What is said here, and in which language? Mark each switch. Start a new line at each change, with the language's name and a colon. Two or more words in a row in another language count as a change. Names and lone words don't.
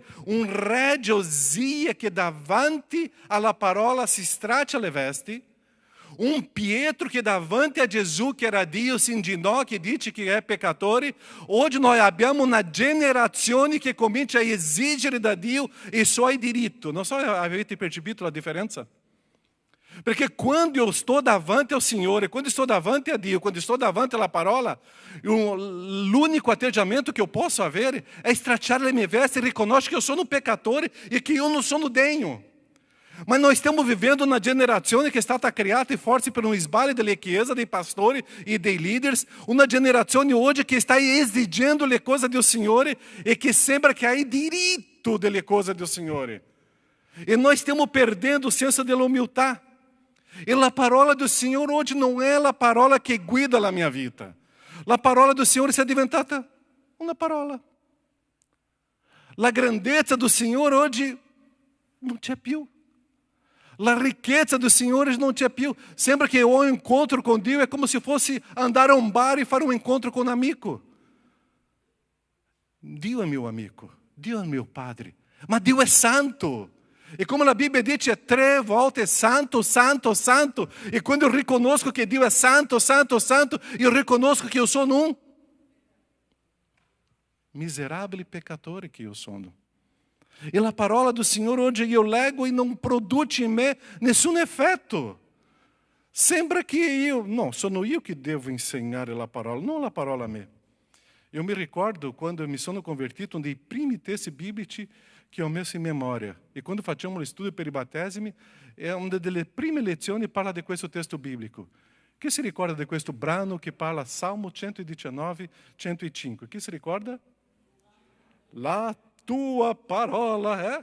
Italian: Un re Giosia che davanti alla parola si straccia le vesti. Un Pietro che davanti a Gesù, che era Dio, si indignou, che dice che è peccatore. Oggi noi abbiamo una generazione che comincia a esigere da Dio i suoi diritti. Non so se avete percepito la differenza. Perché quando
Portuguese: eu estou
Italian: davanti ao Signore, quando estou davanti a Dio, quando estou davanti alla parola, l'unico atteggiamento che
Portuguese: eu posso
Italian: avere è stracciare le mie vesti e riconoscere che eu sono un peccatore e che eu non sono degno. Ma noi stiamo vivendo una generazione che è stata creata forse per un sbaglio delle chiese, dei pastori e dei leaders, una generazione oggi che sta esigendo le cose del Signore e che sembra che ha il diritto delle cose del Signore. E nós stiamo perdendo o senso della umiltà.
Portuguese: E
Italian: la parola
Portuguese: do Senhor hoje não é a parola que guida a minha vida.
Italian: La parola
Portuguese: do Senhor é diventata uma parola.
Italian: La grandezza
Portuguese: do Senhor hoje não
Italian: c'è più. La ricchezza
Portuguese: do Senhor não
Italian: c'è più. Sembra che
Portuguese: o incontro com Dio é como se fosse andar a um bar e fare um encontro com um amigo. Dio é meu amigo, Dio é meu Padre, mas Dio é santo. E como a Bíblia diz, é 3 volte santo, santo, santo. E quando eu riconosco que Deus é santo, santo, santo, eu reconozco que eu sou um miserável pecador que eu sou. E a parola do Senhor hoje eu lego e não produz em mim nenhum efeito. Sembra que eu, não, sono eu que devo ensinar a parola, não a parola a mim. Eu me
Italian: ricordo quando mi sono convertito, uno dei primi testi biblici che ho messo in memoria. E quando facciamo lo studio per i battesimi, è una delle prime lezioni parla di questo testo biblico. Chi si ricorda di questo brano che parla Salmo 119, 105? Chi si ricorda? La tua parola è?